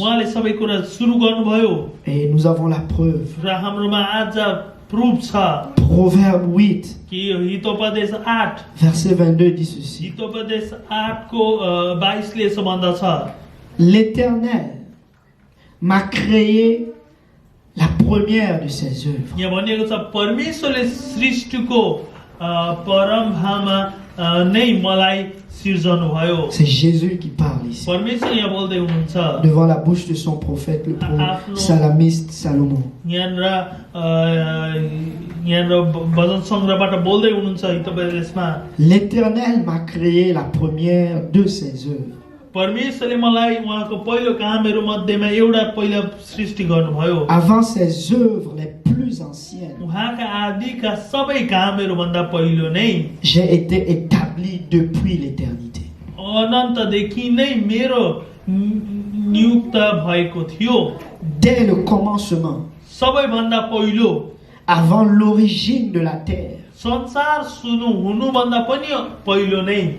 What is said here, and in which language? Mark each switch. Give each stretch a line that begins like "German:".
Nepali: उहाँले सबै कुरा सुरु गर्नुभयो
French: Et nous avons la preuve.
Nepali: र हाम्रोमा आज प्रुफ छ
French: Proverbe 8,
Nepali: कि Hitopadesha 8
French: verset 22 dit ceci.
Nepali: Hitopadesha 8 को 22 ले यसो भन्दछ,
French: L'Éternel m'a créé la première de ses œuvres.
Nepali: यहाँ भनिएको छ परमेश्वरले सृष्टिको परम्भामा नै मलाई सिर्जनु भयो।
French: C'est Jésus qui parle ici.
Nepali: परमेश्वर यहाँ बोल्दै हुनुहुन्छ
French: Devant la bouche de son prophète, le psalamiste Salomon.
Nepali: यहाँनिर भजन सङ्ग्रहबाट बोल्दै हुनुहुन्छ हितोपदेशमा,
French: L'Éternel m'a créé la première de ses œuvres.
Nepali: परमेश्वरले मलाई उहाँको पहिलो कामहरू मध्येमा एउटा पहिला सृष्टि गर्नुभयो।
French: Avant ses œuvres les plus anciennes,
Nepali: उहाँका आदिका सबै कामहरू भन्दा पहिलो नै
French: j'ai été établi depuis l'éternité.
Nepali: अनन्तदेखि नै मेरो नियुक्त भएको थियो।
French: Dès le commencement,
Nepali: सबैभन्दा पहिलो,
French: avant l'origine de la terre,
Nepali: संसार सुरु हुनुभन्दा पनि पहिलो नै